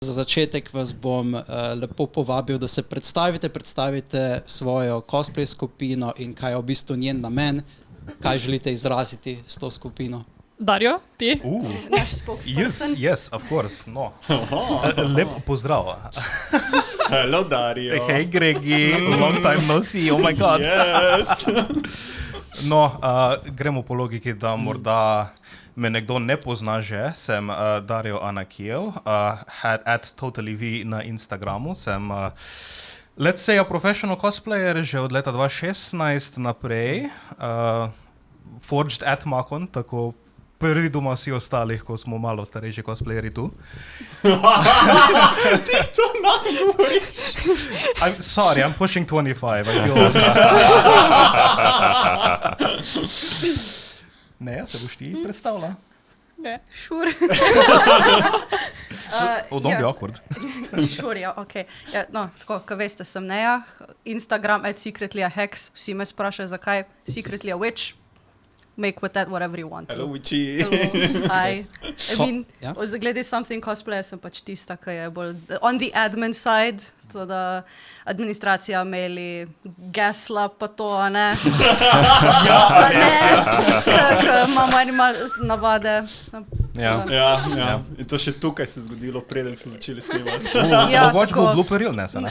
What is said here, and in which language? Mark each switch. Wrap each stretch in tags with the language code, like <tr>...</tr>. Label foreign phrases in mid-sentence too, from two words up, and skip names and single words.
<sl>Za začetek vas bom lepo povabil, da se predstavite svojo cosplay skupino in kaj je v bistvu njen namen, kaj želite izraziti s to skupino. Dario, ti? Naš spokesperson.</sl> <en>Yes, of course, no.</en> <sl>Lep pozdrav.</sl> <en>Hello, Dario. Hey, Gregi, long time no see, oh my god. Yes.</en> <sl>No, gremo po logiki, da morda me nekdo ne pozna že. Sem Dario Anakijev, at TotallyV na Instagramu. Sem,</sl> <en>let's say, a professional cosplayer</en> <sl>že od leta 2016 naprej. Forged at Makon, tako prvi doma vsi ostalih, ko smo malo starejši cosplayeri tu. Ti to nam govoriš.</sl> <en>I'm sorry, I'm pushing 25. I feel old.</en> <sl>Ne, se boš ti predstavila? Ne.</sl> <en>Sure. Don't be awkward. Sure,</en> <sl>ja, okej. Ja, no, tako, ko veste, sem Neja, Instagram @secretlyhex, vsi me sprašajo, zakaj Secretly a Witch.</sl> <en>Make with that whatever you want. Hello, Witchy. Hello. Hi. I mean,</en> <sl>Ja. glede something cosplay, sem pač tista, ki je bolj</sl> <en>on the admin side,</en> <sl>to da administracija maili, gesla pa to, a ne? Pa ne, ker imamo eni malo navade. Ja. Ja. In to še tukaj se je zgodilo, preden smo začeli snemati. Ja, Mogoče bo tako.</sl> <en>blooper reel,</en> <sl>ne? Se ne?</sl>